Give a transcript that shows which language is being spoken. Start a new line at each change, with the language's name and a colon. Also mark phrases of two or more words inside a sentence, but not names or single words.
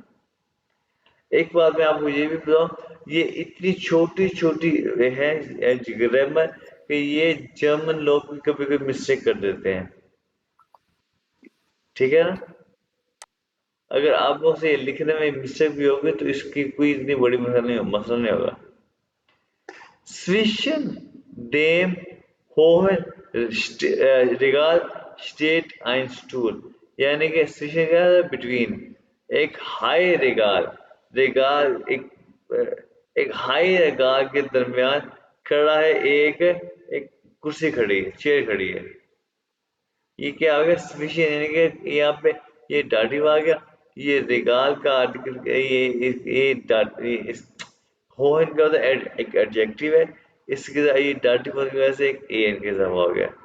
Hindi: एक बात मैं आपको ये भी बताऊं, ये इतनी छोटी छोटी है ग्रामर, कि ये जर्मन लोग भी कभी कभी मिस्टेक कर देते हैं, ठीक है ना। अगर आप लोग से लिखने में मिस्टेक भी होगी तो इसकी कोई इतनी बड़ी मसला नहीं होगा।
German: Zwischen dem hohen Regal steht ein Stuhl,
Hindi: यानी कि स्विशन क्या है, बिटवीन। एक हाई रेगाल, रेगाल एक हाई रेगाल के दरमियान खड़ा है एक कुर्सी खड़ी है, चेयर खड़ी है। ये क्या आ गया, स्विशन, यानी कि यहाँ पे ये डाटिव आ गया, ये रेगाल का आर्टिकल, ये होहन क्या होता है, एक एडजेक्टिव है, इसके साथ ये डाटिव की वजह से एक एन के साथ हो गया।